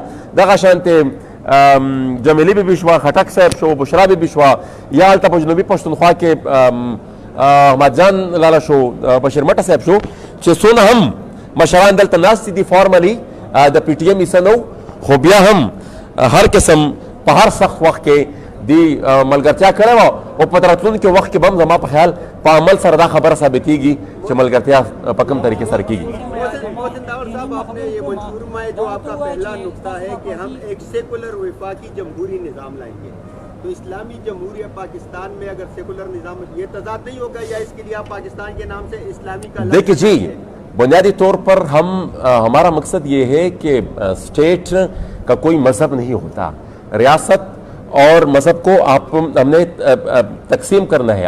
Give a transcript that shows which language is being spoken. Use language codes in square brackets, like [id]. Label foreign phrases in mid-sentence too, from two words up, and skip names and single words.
[ps] دغه شانتې جمیلي بیبي شوه، خټک صاحب شو، بشرا بیبي شوه، یا هلته په جنوبي پښتونخوا کې احمد جان لاله شو، بشیر مټه صاحب شو، چې څونه هم مشران دلته ناست دي فارملي د پی ټي ایم حصه نه و، خو بیا هم هر قسم په هر سخت وخت کې دی ملګرتیا کړې وه، او په راتلونکي وخت کې به هم زما په خیال په عمل سره دا خبره ثابتېږي چې ملګرتیا په کوم طریقې سره کېږي. [ur] محسن داوڑ صاحب، آپ نے یہ منشور میں جو آپ کا پہلا نکتہ ہے کہ ہم ایک سیکولر وفاقی جمہوری نظام لائیں گے، تو اسلامی جمہوریہ پاکستان میں اگر سیکولر نظام یہ تضاد نہیں ہوگا، یا اس کے لیے آپ پاکستان کے نام سے اسلامی کا? دیکھیے جی، بنیادی طور پر ہمارا مقصد یہ ہے کہ اسٹیٹ کا کوئی مذہب نہیں ہوتا، ریاست اور مذہب کو ہم نے تقسیم کرنا ہے.